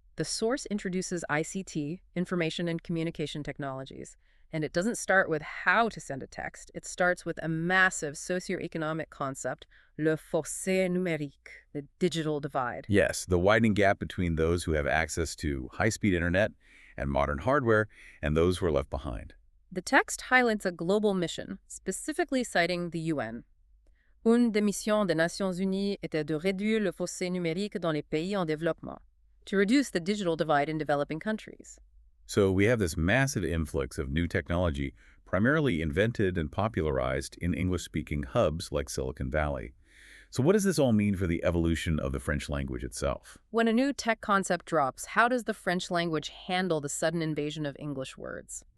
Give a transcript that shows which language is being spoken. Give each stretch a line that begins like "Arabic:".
English: The source introduces ICT, information and communication technologies, and it doesn't start with how to send a text. It starts with a massive socioeconomic concept, le fossé numérique, the digital divide. Yes, the widening gap between those who have access to high-speed internet and modern hardware and those who are left behind. The text highlights a global mission, specifically citing the UN.
French: Une des missions des Nations Unies était de réduire le fossé numérique dans les pays en développement,
English: to reduce the digital divide in developing countries. So we have this massive influx of new technology, primarily invented and popularized in English-speaking hubs like Silicon Valley. So what does this all mean for the evolution of the French language itself? When a new tech concept drops, how does the French language handle the sudden invasion of English words?